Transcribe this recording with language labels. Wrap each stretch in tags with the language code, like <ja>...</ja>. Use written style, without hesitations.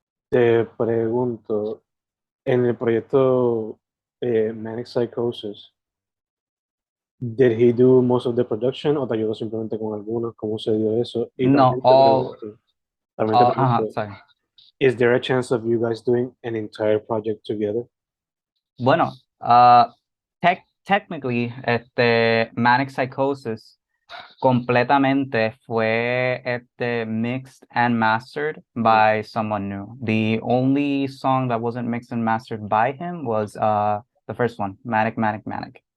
<es>Te pregunto, en el proyecto Manic Psychosis,</es> <en>did he do most of the production</en> <es>o te ayudó simplemente con algunos? ¿Cómo se dio eso? Y No, también te pregunto,</es> <en>sorry. is there a chance of you guys doing an entire project together? Bueno, technically, Manic Psychosis</en> <es>completamente fue</es> <en>mixed and mastered Mm, by someone new. The only song that wasn't mixed and mastered by him was the first one, Manic, Manic, Manic.</en>